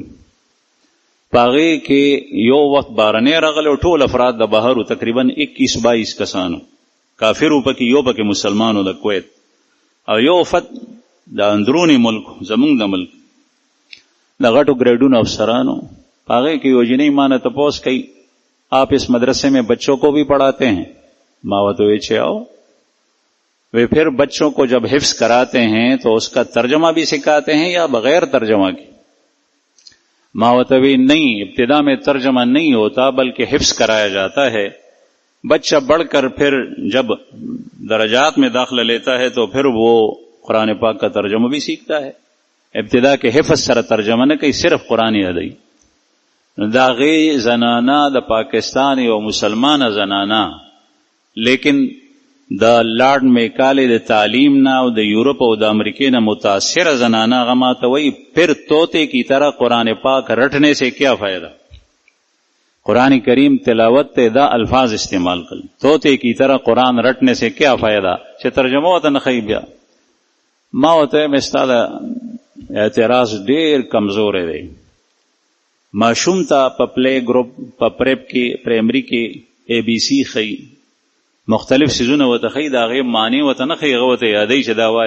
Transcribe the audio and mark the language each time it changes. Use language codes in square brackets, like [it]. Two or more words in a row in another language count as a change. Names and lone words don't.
[ps] په هغې کې یو وخت بارنی راغلی و، ټول افراد د بهر تقریبا 21-22 کسانو، کافرو پکې، یو پکې مسلمانو د کویت، او یو وفد د اندرونی ملک زمونږ د ملک د غټو گریڈونو افسرانو. هغې کې یو جنۍ ما نه تپوس کوي [ur] آپ اس مدرسے میں بچوں کو بھی پڑھاتے ہیں؟ [ps] ما ورته وی چې [ur] آؤ وہ پھر بچوں کو جب حفظ کراتے ہیں تو اس کا ترجمہ بھی سکھاتے ہیں یا بغیر ترجمہ کے؟ [ps] ما ورته وی [ur] نہیں، ابتدا میں ترجمہ نہیں ہوتا بلکہ حفظ کرایا جاتا ہے. بچہ بڑھ کر پھر جب درجات میں داخلہ لیتا ہے تو پھر وہ قرآن پاک کا ترجمہ بھی سیکھتا ہے. [ps] ابتدا کے حفظ سره ترجمه نه کوي، صرف قرآن یادوي. دا غي زنانا د پاکستان یو مسلمانه زنانا، لیکن د لارډ میکالې د تعلیم نه او د یورپ او د امریکې نه متاثره زنانا غماته وی [ur] پھر طوطے کی طرح قرآن پاک رٹنے سے کیا فائدہ؟ [ps] قرآن کریم تلاوت ته دا الفاظ استعمال کړل، [ur] طوطے کی طرح قرآن رٹنے سے کیا فائدہ، [ps] چې ترجمه وته نه خی. بیا ما وته مستاده اعتراض ډیر کمزور دی. ماشوم ته په پلی ګروپ په پریپ کې پرایمري کې ABC خی، مختلف سيزونه وته خی، دا غي معنی وته نه خی، غوته یادې چې دا وایي.